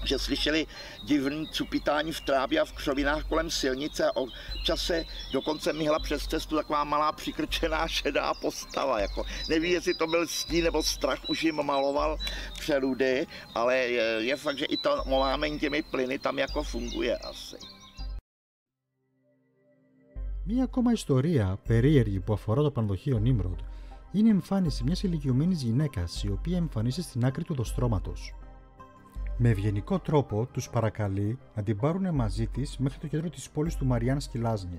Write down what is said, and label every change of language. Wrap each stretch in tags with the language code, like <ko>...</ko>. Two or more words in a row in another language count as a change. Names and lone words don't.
<cs>že slyšeli divný cupitání v trávě a v křovinách kolem silnice a občas se dokonce myhla přes cestu taková malá přikrčená šedá postava. Jako, neví, jestli to byl stín nebo strach, už jim maloval přeludy, ale je fakt, že i to molámení těmi plyny tam jako funguje asi.</cs> <el>Μία ακόμα ιστορία περίεργη που αφορά το πανδοχείο Νίμροντ είναι η εμφάνιση μιας ηλικιωμένης γυναίκας η οποία εμφανίζεται στην άκρη του οδοστρώματος. Με ευγενικό τρόπο τους παρακαλεί να την πάρουν μαζί της μέχρι το κέντρο της πόλης του Μαριάνσκι Λάζνι.</el>